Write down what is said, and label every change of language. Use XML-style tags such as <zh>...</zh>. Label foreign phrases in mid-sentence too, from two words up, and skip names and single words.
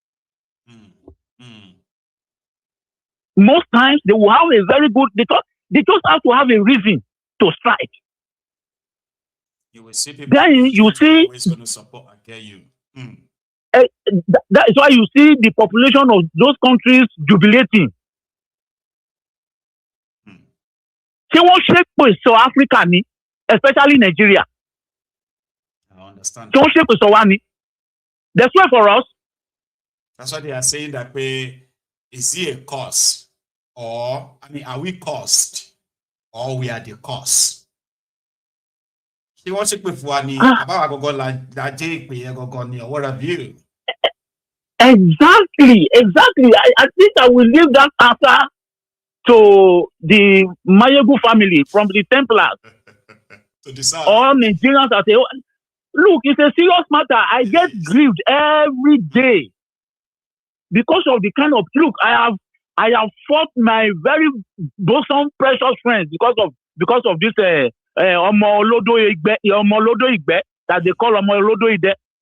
<en>Most times they will have a very good they just have to have a reason to strike. You will see people then you see always going to support and get you. That is why you see the population of those countries jubilating.</en> <yo>Ṣé wọ́n ṣépè sọ Africa ni,</yo> <en>especially Nigeria? I understand.</en> <yo>Ṣé wọ́n ṣépè sọ wá ni?</yo> <en>They swear for us. That's why they are saying that is he a cause? Or, I mean, are we caused? Or we are the cause?</en> <yo>Ṣé wọ́n ṣépè fún wa ni? Àbáwá gọ́gọ́ la jẹ́ ìpè yẹn gọ́gọ́ ni,</yo> <en>or what have you? Exactly. I think I will leave that answer to the Mayegu family from the Templars. To decide. All Nigerians are saying, look, it's a serious matter. I get grieved every day because of the kind of look I have fought my very bosom precious friends because of this Omo Olodo Igbe that they call Omo Olodo Ide.</en>